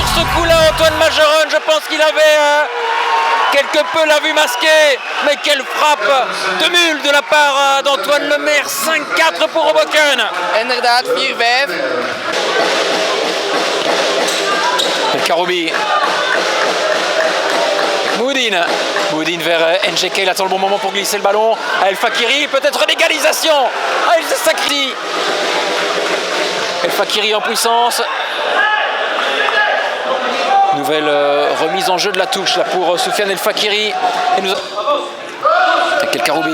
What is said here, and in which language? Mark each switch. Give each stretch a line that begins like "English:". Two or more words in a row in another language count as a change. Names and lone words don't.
French: coup là, Antoine Majeron, je pense qu'il avait quelque peu la vue masquée. Mais quelle frappe de mule de la part d'Antoine Lemaire. 5-4 pour Hoboken.
Dutch: Inderdaad, 4-5.
French: El Karoubi. Moudine vers NGK, il attend le bon moment pour glisser le ballon. El Fakiri, peut-être l'égalisation. Ah, il se sacrifie. El Fakiri en puissance. Nouvelle remise en jeu de la touche là, pour Soufiane El Fakiri. Et nous... Avec El Karoubi.